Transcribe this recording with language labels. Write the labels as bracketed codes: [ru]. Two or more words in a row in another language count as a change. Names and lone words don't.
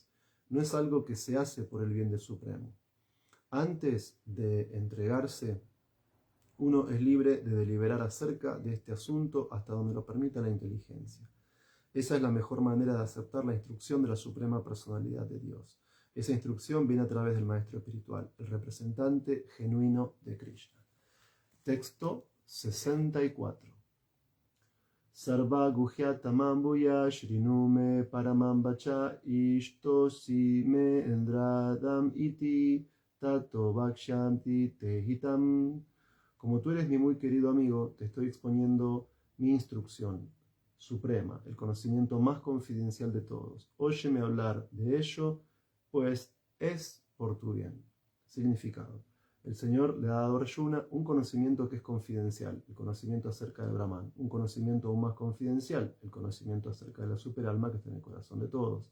[es] No es algo que se hace por el bien del Supremo. Antes de entregarse, uno es libre de deliberar acerca de este asunto hasta donde lo permita la inteligencia. Esa es la mejor manera de aceptar la instrucción de la suprema personalidad de Dios. Esa instrucción viene a través del maestro espiritual, el representante genuino de Krishna. Texto 64. [sa] सर्व गुह्यतमं भूयः शृणु मे परमं वचः इष्टोऽसि मे दृढम् इति ततो वक्ष्यामि ते हितम्. [es] Como tú eres mi muy querido amigo, te estoy exponiendo mi instrucción suprema, el conocimiento más confidencial de todos. Óyeme hablar de ello, pues es por tu bien. Significado. El Señor le ha dado a Arjuna un conocimiento que es confidencial, el conocimiento acerca de Brahman, un conocimiento aún más confidencial, el conocimiento acerca de la superalma que está en el corazón de todos.